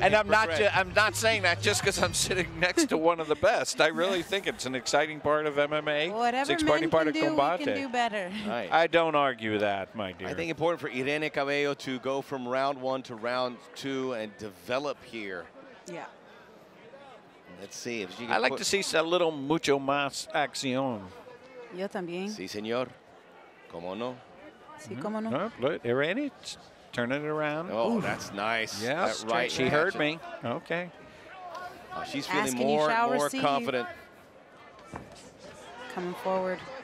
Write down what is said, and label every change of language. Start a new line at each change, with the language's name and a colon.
English: And I'm not saying that just because I'm sitting next to one of the best. I really think it's an exciting part of MMA. Whatever it's an exciting part of Combate. We can do better. Right. I don't argue that, my dear. I think important for Irene Cabello to go from round one to round two and develop here. Yeah. Let's see if she can I like to see a little
Spanish: mucho más acción. Yo también. Sí, señor. ¿Cómo no? Sí, cómo no.
English: No, look, Irene, turning it around. Oh, that's nice. Yes, that right. she heard me. Okay. She's feeling more confident. Coming forward.